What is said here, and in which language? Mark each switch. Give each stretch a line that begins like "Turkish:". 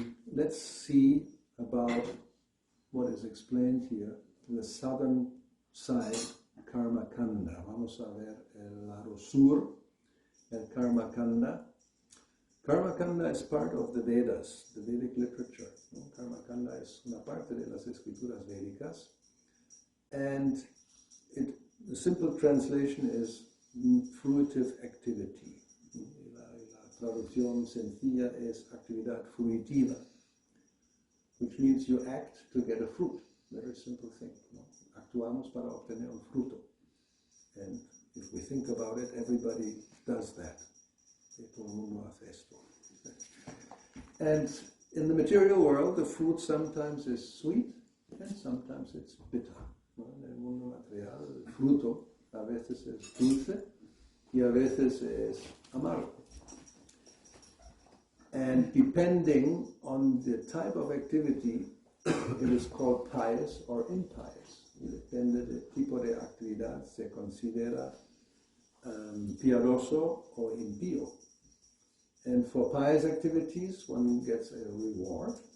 English: Let's see about what is explained here, the southern side, Karma Kanda.
Spanish: Vamos a ver el lado sur, el Karma Kanda.
English: Karma Kanda is part of the Vedas, the Vedic literature.
Spanish: Karma Kanda es una parte de las escrituras védicas,
English: and the simple translation is fruitive activity.
Spanish: La traducción sencilla es actividad fruitiva,
English: which means you act to get a fruit. Very simple thing.
Spanish: Actuamos para obtener un fruto.
English: And if we think about it, everybody does that.
Spanish: Todo el mundo hace esto.
English: And in the material world, the fruit sometimes is sweet and sometimes it's bitter.
Spanish: En el mundo material, el fruto a veces es dulce y a veces es amargo.
English: And depending on the type of activity, it is called pious or impious.
Spanish: Depende del tipo de actividad, se considera piadoso o impío.
English: And for pious activities, one gets a reward.